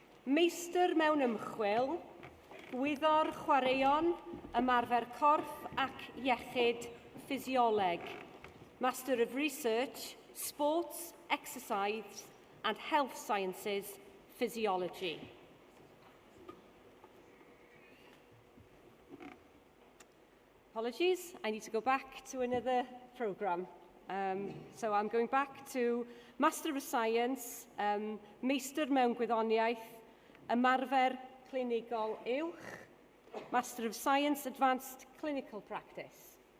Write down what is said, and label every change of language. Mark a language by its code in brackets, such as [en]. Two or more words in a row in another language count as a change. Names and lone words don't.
[cy] Meistr mewn ymchwil, Gwyddor Chwaraeon, ymarfer corff ac iechyd physioleg. [en] Master of Research, Sports, Exercise and Health Sciences, Physiology. Apologies, I need to go back to another programme. So I'm going back to Master of Science, [cy] Meistr mewn Gwyddoniaeth, ymarfer clinigol uwch, [en] Master of Science, Advanced Clinical Practice.